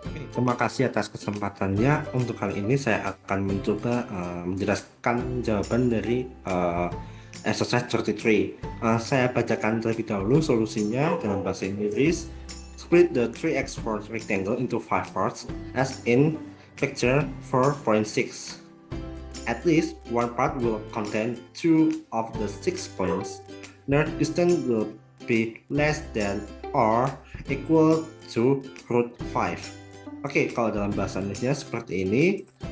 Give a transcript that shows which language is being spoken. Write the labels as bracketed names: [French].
[Indonesian] Terima kasih atas kesempatannya. Untuk kali ini saya akan mencoba menjelaskan jawaban dari exercise 33. Saya bacakan terlebih dahulu solusinya dalam bahasa Inggris. [English] Split the 3x4 rectangle into 5 parts as in picture 4.6. At least one part will contain 2 of the 6 points. Their distance will be less than or equal to root 5. [Indonesian] Oke, kalau dalam bahasa Indonesia seperti ini.